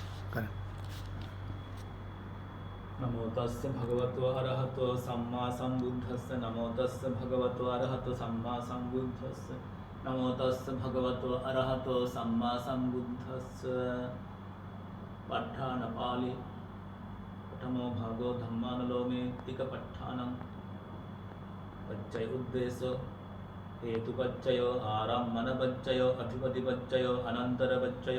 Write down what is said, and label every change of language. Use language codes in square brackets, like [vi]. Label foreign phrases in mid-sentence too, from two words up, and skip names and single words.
[pi] नमो तस्य भगवतो अरहतो सम्मा सम्बुद्धस्य नमो तस्य भगवतो अरहतो सम्मा सम्बुद्धस्य नमो तस्य भगवतो अरहतो सम्मा सम्बुद्धस्य पठ्ठानपालि प्रथमो भागो धम्मानुलोमेत्तिकपठ्ठानं पच्चय उद्देश्य हेतुपच्चयो आरम्भनपच्चयो अधिपतिपच्चयो अनन्तरपच्चयो